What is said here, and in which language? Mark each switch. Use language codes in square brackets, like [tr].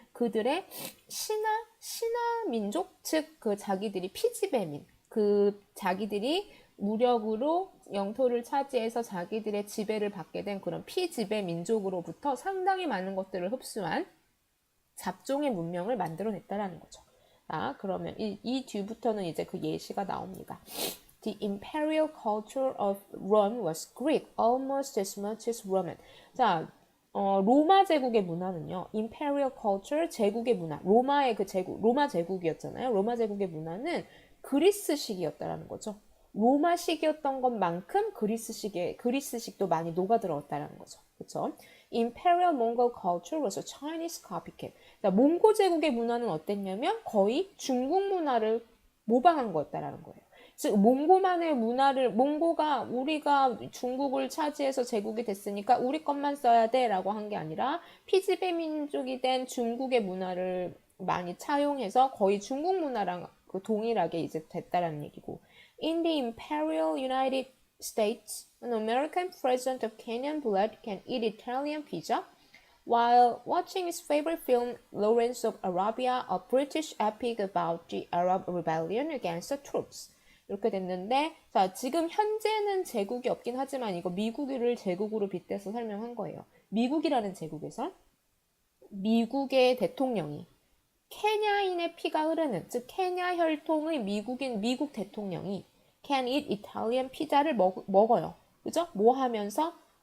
[ko] 그들의 신하 민족, 즉 그 자기들이 피지배민, 그 자기들이 무력으로 영토를 차지해서 자기들의 지배를 받게 된 그런 피지배 민족으로부터 상당히 많은 것들을 흡수한 잡종의 문명을 만들어냈다라는 거죠. 자, 그러면 이 뒤부터는 이제 그 예시가 나옵니다. [en] The imperial culture of Rome was Greek almost as much as Roman. [ko] 자, 로마 제국의 문화는요, imperial culture, 제국의 문화, 로마의 그 제국, 로마 제국이었잖아요. 로마 제국의 문화는 그리스식이었다라는 거죠. 로마식이었던 것만큼 그리스식도 많이 녹아들어왔다는 거죠. 그렇죠? [en] Imperial Mongol culture was a Chinese copycat. [ko] 자, 몽고 제국의 문화는 어땠냐면 거의 중국 문화를 모방한 거였다라는 거예요. 즉 몽고만의 문화를 몽고가 우리가 중국을 차지해서 제국이 됐으니까 우리 것만 써야 돼라고 한 게 아니라 피지배 민족이 된 중국의 문화를 많이 차용해서 거의 중국 문화랑 그 동일하게 이제 됐다라는 얘기고. [en] In the Imperial United States, an American president of Kenyan blood can eat Italian pizza while watching his favorite film Lawrence of Arabia, a British epic about the Arab rebellion against the Turks. [ko] 이렇게 됐는데, 자, 지금 현재는 제국이 없긴 하지만 이거 미국을 제국으로 빗대서 설명한 거예요. 미국이라는 제국에서 미국의 대통령이 케냐인의 피가 흐르는, 즉 케냐 혈통의 미국 대통령이 [en] can eat Italian [ko] 피자를 먹어요. 그죠? 뭐 하면서?